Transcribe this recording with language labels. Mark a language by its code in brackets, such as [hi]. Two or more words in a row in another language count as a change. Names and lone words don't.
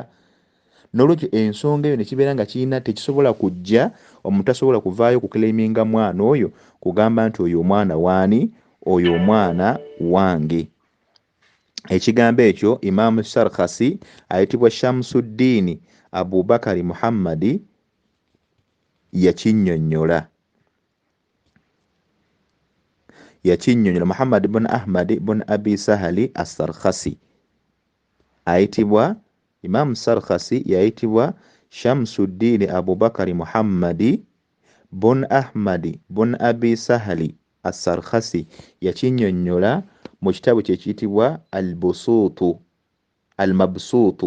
[lg] N'olwekyo ensonga eyo ne kibeera nga kirina tekisobola kujja, omuntu tasobola kuvaayo kukireminga mwana oyo kugamba nti oyo omwana waani, oyo omwana wange. Ekigambo ekyo Imam Sarkhasi ayitibwa Shamsuddin Abubakari Muhammadi yakinnyonnyola. Muhammad ibn Ahmad ibn Abi Sahali as-Sarkhasi ayitibwa Imam Sarkhasi yayitibwa Shamsuddin Abubakari Muhammadi bun Ahmadi bun Abi Sahali as-Sarkhasi yakinnyonnyola mu kitabu kye kiyitibwa al-Mabsuutu.